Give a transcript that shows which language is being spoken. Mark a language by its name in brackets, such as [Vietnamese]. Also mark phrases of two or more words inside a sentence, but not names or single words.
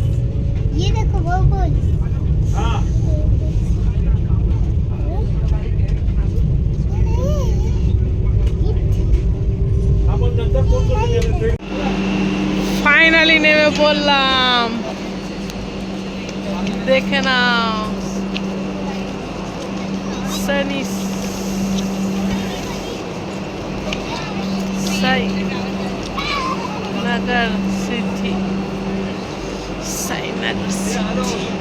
[Hindi] ये देखो बबल. [Marathi] हा आपण नंतर फोन करू. [Bangla] ফাইনালি নেমে পড়লাম, দেখে নাও সানি সাই নগর সিটি, সাইনগর সিটি।